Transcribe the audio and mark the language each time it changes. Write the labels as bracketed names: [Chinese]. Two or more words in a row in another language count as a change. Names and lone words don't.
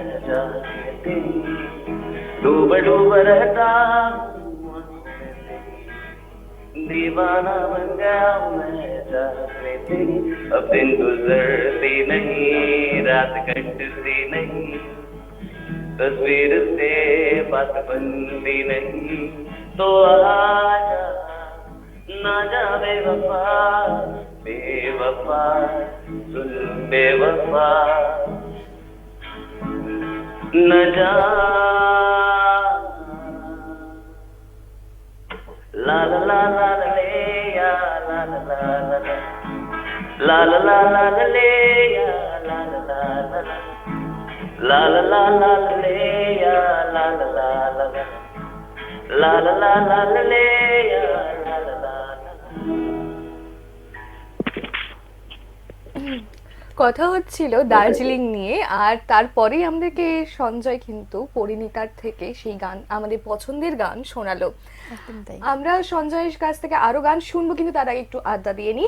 [Hindi] जाके तेरी डूब डूब रहता हूँ आंखों में तेरी दीवाना बन गया मैं जाके तेरी अब दिन गुजरती नहीं रात कटती नहीं तस्वीर से बात बनती नहीं तो आजा ना जा बेवफा बेवफा सुन बेवफा न जा ला ला ला ला ले या ला ला ला ला ला ला ला ले या ला ला ला ला ला ला ले या ला ला ला ला ला ला ला ले या ला ला ला। [Bangla] কথা হচ্ছিল দার্জিলিং নিয়ে, আর তারপরেই আমাদেরকে সঞ্জয় কিন্তু পরিণীতার থেকে সেই গান, আমাদের পছন্দের গান শোনালো। একদম তাই। আমরা সঞ্জয়ের কাছ থেকে আরো গান শুনবো, কিন্তু তার আগে একটু আড্ডা দিয়ে নিই।